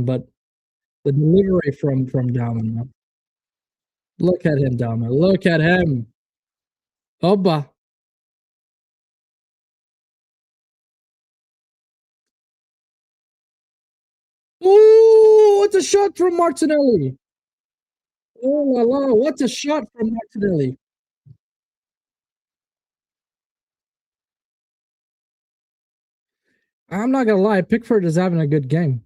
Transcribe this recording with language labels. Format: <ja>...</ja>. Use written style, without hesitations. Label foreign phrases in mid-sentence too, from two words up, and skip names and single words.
<en>But the delivery from Dalman. Look at him, Dalman. Look at him. Oba. Ooh, what a shot from Martinelli. Oh la la, what a shot from Martinelli. I'm not gonna lie, Pickford is having a good game.</en>